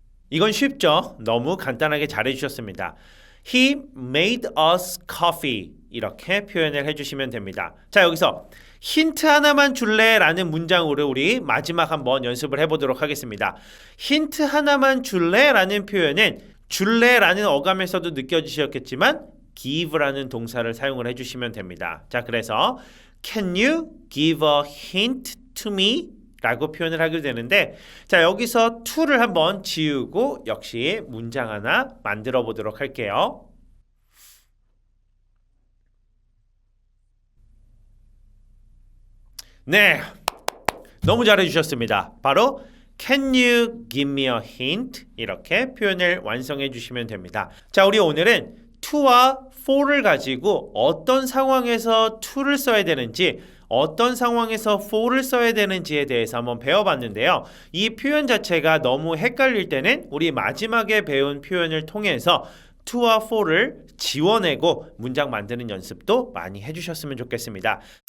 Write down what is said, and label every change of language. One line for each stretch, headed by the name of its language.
Korean: 이건 쉽죠? 너무 간단하게 잘해 주셨습니다.
English: He made us coffee
Korean: 이렇게 표현을 해주시면 됩니다. 자, 여기서 힌트 하나만 줄래? 라는 문장으로 우리 마지막 한번 연습을 해보도록 하겠습니다. 힌트 하나만 줄래? 라는 표현은 줄래? 라는 어감에서도 느껴지셨겠지만 give라는 동사를 사용을 해주시면 됩니다. 자, 그래서
English: Can you give a hint to me?
Korean: 라고 표현을 하게 되는데, 자, 여기서 to를 한번 지우고 역시 문장 하나 만들어 보도록 할게요. 네, 너무 잘해주셨습니다. 바로
English: Can you give me a hint?
Korean: 이렇게 표현을 완성해 주시면 됩니다. 자, 우리 오늘은 to와 for를 가지고 어떤 상황에서 to를 써야 되는지, 어떤 상황에서 for를 써야 되는지에 대해서 한번 배워봤는데요. 이 표현 자체가 너무 헷갈릴 때는 우리 마지막에 배운 표현을 통해서 to와 for를 지워내고 문장 만드는 연습도 많이 해주셨으면 좋겠습니다.